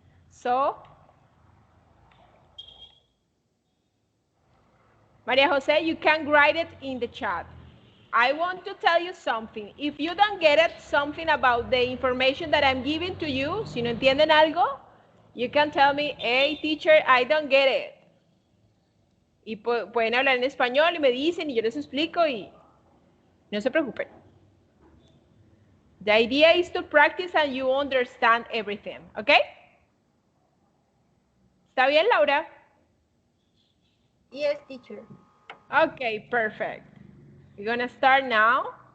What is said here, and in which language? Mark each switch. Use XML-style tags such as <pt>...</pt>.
<en>So, Maria Jose, you can write it in the chat. I want to tell you something. If you don't get it, something about the information that I'm giving to you,</en> <es>si no entienden algo,</es> <en>you can tell me, hey, teacher, I don't get it.</en> <es>Y pueden hablar en español y me dicen y yo les explico y no se preocupen.</es> <en>The idea is to practice and you understand everything, okay?</en> <es>¿Está bien, Laura?</es> <en>Yes, teacher. Okay, perfect. We're gonna start now.</en>